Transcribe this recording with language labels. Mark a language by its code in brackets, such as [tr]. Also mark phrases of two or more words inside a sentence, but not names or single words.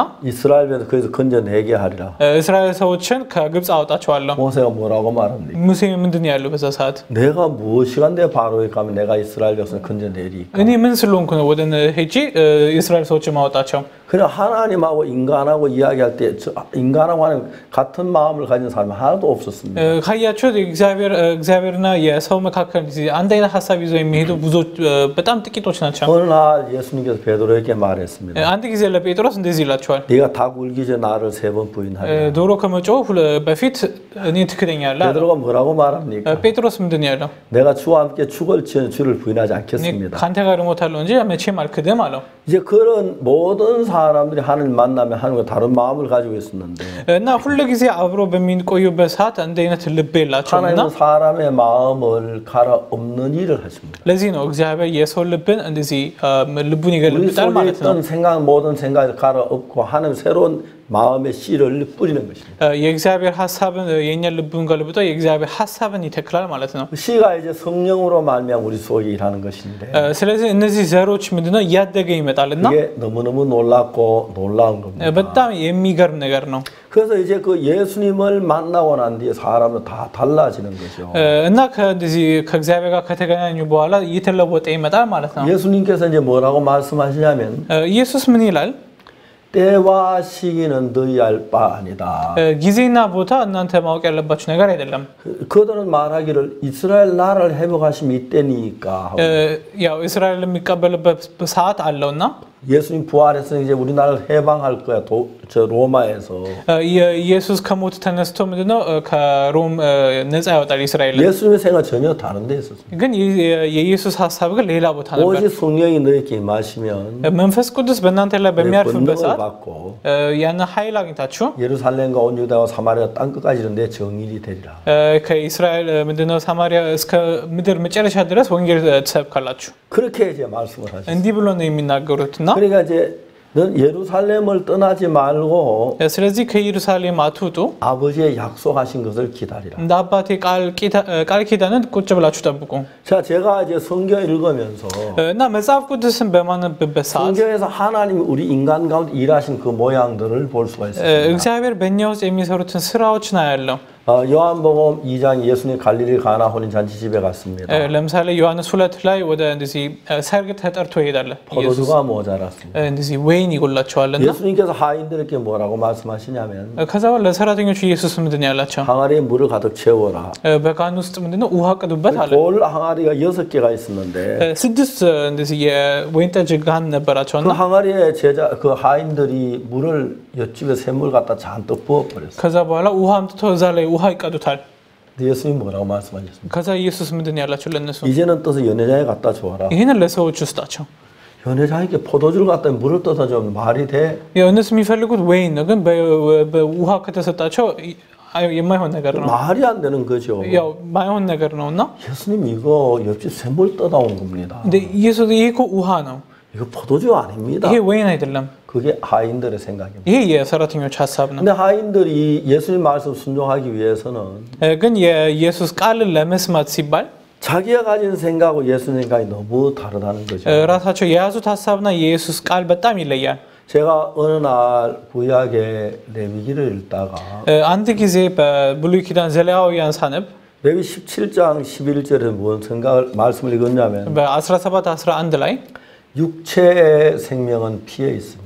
[ko] 이스라엘 배도 거기서 건져내게 하리라. [am] እስራኤል ሰዎችን ከግብጽ አወጣቸዋለሁ። [ko] 모세가 뭐라고 말합니까? [am] ሙሴ ምንድን ነው ያለው በዛ ሰዓት? [ko] 내가 무엇이간데 바로에 가면 내가 이스라엘 백성을 건져내리까? [am] እኔ ምን ስለሆንኩ ነው ወደ ሄጄ እስራኤል ሰዎችን ማወጣቸው? [ko] 그냥 하나님하고 인간하고 이야기할 때 인간하고 하는 같은 마음을 가진 사람이 하나도 없었습니다. [am] ካያችሁ እግዚአብሔርና የሰው መካከል አንድ አይነት ሐሳብ ይዘው የሚሄዱ ብዙዎች በጣም ጥቂቶች ናቸው። [ko] 어느 날 예수님께서 베드로에게 말했습니다. [am] አንድ ጊዜ ለጴጥሮስ እንደዚህ ይላቸዋል። [ko] 네가 닭 울기 전에 나를 3번 부인하리라. [am] ዶሮ ከመጮህ በፊት እኔ ትክደኛለህ። [ko] 베드로가 뭐라고 말합니까? [am] ጴጥሮስ ምንድን ነው ያለው? [ko] 내가 주와 함께 죽을 지는 주를 부인하지 않겠습니다. [am] ካንተ ጋር እሞታለሁ እንጂ መቼም አልክድም አለው። [ko] 이제 그런 모든 사람들이 하나님 만나면 하나님과 다른 마음을 가지고 있었는데 [am] እና ሁሉ ጊዜ አብሮ በሚቆዩበት ሰዓት አንድ አይነት ልብ የላቸውምና [ko] 하나님은 사람의 마음을 갈아엎는 일을 하십니다. [am] ለዚህ ነው እግዚአብሔር የሰው ልብን እንደዚህ ልቡን ይገልብጣል ማለት ነው። [ko] 어떤 생각 모든 생각을 갈아엎고 하나님 새로운 마음의 씨를 뿌리는 것입니다. [am] የእግዚአብሔር ሐሳብን የኛ ልቡን ገልብጦ የእግዚአብሔር ሐሳብን ይተክላል ማለት ነው። [ko] 씨가 이제 성령으로 말미암아 우리 속에 일하는 것인데 [am] ስለዚህ እነዚህ ዘሮች ምንድነው እያደገ ይመጣልና [ko] 이게 너무너무 놀랍고 놀라운 겁니다. [am] በጣም የሚገርም ነገር ነው። [ko] 그래서 이제 그 예수님을 만나고 난 뒤에 사람은 다 달라지는 거죠. [am] እና ከዚህ ከእግዚአብሔር ጋር ከተገናኙ በኋላ እየተለወጠ ይመጣል ማለት ነው። [ko] 예수님께서 이제 뭐라고 말씀하시냐면 [am] ኢየሱስ ምን ይላል? [ko] 때와 시기는 너희 알 바 아니다. [am] ጊዜና ቦታ እናንተ ማወቅ ያለባችሁ ነገር አይደለም። [ko] 그들은 말하기를 이스라엘 나라를 회복하심이 이때니까. [am] ያው እስራኤል የሚቀበልበት ሰዓት አለውና [ko] 예수님 부활해서 이제 우리나라를 해방할 거야. 저 로마에서. [am] ኢየሱስ ከሞት ተነስቶ ምንድነው ከሮም ነፃ ያወጣል እስራኤል። [ko] 예수님의 생각 전혀 다른 데 있었어요. [am] ግን የኢየሱስ ሐሳብ ግን ሌላ ቦታ ነበር። [ko] 오직 성령이 너희에게 임하시면 [am] መንፈስ ቅዱስ በእናንተ ላይ በሚያርፍበት ሰዓት [ko] 받고 [am] ያን ኃይል አግኝታችሁ [ko] 예루살렘과 온 유다와 사마리아 땅 끝까지 내 정일이 되리라. [am] ከእስራኤል ምንድነው ሳማሪያ እስከ ምድር መጨረሻ ድረስ ወንጌል ትሰብካላችሁ። [ko] 그렇게 이제 말씀을 하셨어요. [am] እንዲህ ብሎ ነው የሚናገሩትና [ko] 그러니까 이제 넌 예루살렘을 떠나지 말고 [am] ስለዚህ ከኢየሩሳሌም አትውጡ [ko] 아버지의 약속하신 것을 기다리라. [am] እንደ አባቴ ቃል ኪዳንን ቁጭ ብላችሁ ጠብቁ [ko] 자, 제가 이제 성경 읽으면서 [am] እና መጽሐፍ ቅዱስን በማነብበት ሰዓት [ko] 성경에서 하나님이 우리 인간 가운데 일하신 그 모양들을 볼 수가 있습니다. [am] እግዚአብሔር በእኛ ውስጥ የሚሰሩትን ስራዎችን አያለው [ko] 요한복음 2장 예수님 갈릴리 가나 혼인 잔치 집에 갔습니다. [am] ለምሳሌ ዮሐንስ 2 ላይ ወደ እንደዚህ ሰርግ ተጠርቶ ይሄዳል [ko] 포도주가 모자랐습니다. [am] እንደዚህ ወይን ይጎላቸዋልና [ko] 예수님께서 하인들에게 뭐라고 말씀하시냐면 [am] ከዛ በኋላ ለሰራተኞቹ ኢየሱስ ምንድን ያላቸው [ko] 항아리에 물을 가득 채워라. [am] በጋን ውስጥ ምንድነው ውሃ ቅዱበት አለ [ko] 돌 항아리가 6개가 있었는데 [am] ስድስት እንደዚህ የወይን ጠጅ ጋን ነበራቸውና [ko] 그 항아리에 그 하인들이 물을 옆집에 샘물 갖다 잔뜩 부어 버렸어요. [am] ከዛ በኋላ ውሃ አምጥቶ እዛ ላይ ውሃ ይቀዱታል [ko] 예수님 뭐라고 말씀하셨습니까? [am] ከዛ ኢየሱስ ምንድን ያላቸው ለነሱ [ko] 이제는 떠서 연회장에 갖다 줘라. [am] ይሄንን ለሰዎች ውስጣቸው [ko] 연회장에게 포도주를 갖다 물을 떠서 좀 말이 돼? [am] እነሱ የሚፈልጉት ወይን ነው ግን በውሃ ከተሰጣቸው የማይሆን ነገር ነው [ko] 말이 안 되는 거죠. [am] ያው ማይሆን ነገር ነውና [ko] 예수님 이거 옆집 샘물 떠다 온 겁니다. [am] 근데 ኢየሱስ ይሄ እኮ ውሃ ነው [ko] 이거 포도주 아닙니다. [am] ይሄ ወይን አይደለም [ko] 그게 하인들의 생각입니다. [am] ይሄ የሰራተኞች ሐሳብ ነው [ko] 근데 하인들이 예수님 말씀 순종하기 위해서는 [am] ግን የኢየሱስ ቃልን ለመስማት ሲባል [ko] 자기가 가진 생각하고 예수 생각이 너무 다르다는 거죠. [am] ራሳቸው የያዙት ሐሳብና የኢየሱስ ቃል በጣም ይለያል [ko] 제가 어느 날 구약의 레위기를 읽다가 [am] አንድ ጊዜ በብሉይ ኪዳን ዘሌዋውያን ሳነብ [ko] 레위 17장 11절에 무슨 생각을 말씀을 읽었냐면 [am] በ17 11 ላይ [ko] 육체의 생명은 피에 있습니다.